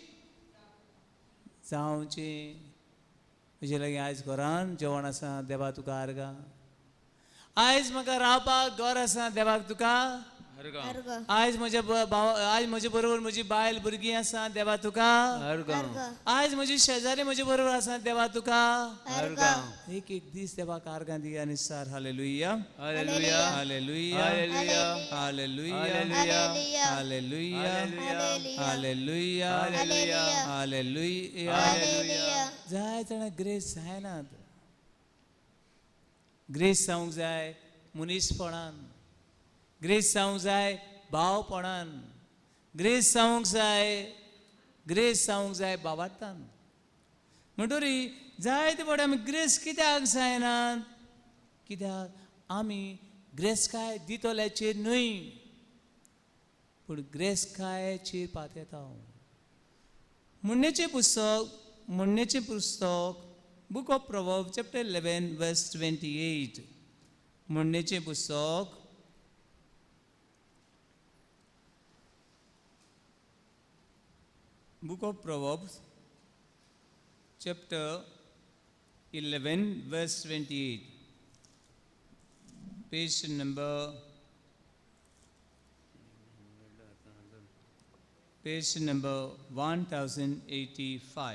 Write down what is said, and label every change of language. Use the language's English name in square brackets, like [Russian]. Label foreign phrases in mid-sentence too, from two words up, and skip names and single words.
[Konkani] जावचें म्हजे लागीं आयज घरान जेवण आसा देवा तुका आर्गा आयज म्हाका रावपाक घर आसा देवाक तुका अर्ग आयज आयज म्हजे बरोबर म्हजी बायल भुरगीं आसा देवा तुका अर्ग आयज म्हजी शेजारी म्हजे बरोबर आसा देवा तुका अर्ग एक एक दीस देवाक आर्गां दिया निसार हालेलुया हालेलुया हालेलुया हालेलुया हालेलुया हालेलुया हालेलुया हालेलुया हालेलुया हालेलुया हालेलुया हालेलुया जाय जाणां ग्रेस जायनात ग्रेस जावंक जाय मनीसपणान ग्रेस जावंक जाय भावपणान ग्रेस जावंक जाय बाबातान म्हणटरी जायते फावटी आमी ग्रेस कित्याक जायनात कित्याक आमी ग्रेस्काय दितल्याचेर न्हय पूण ग्रेस्कायचेर पातयता म्हणणेचें पुस्तक [English] book of proverb chapter 11 verse 28 [Konkani] म्हणणेचें पुस्तक [English] Book of Proverbs, chapter 11, verse 28, page number 1085.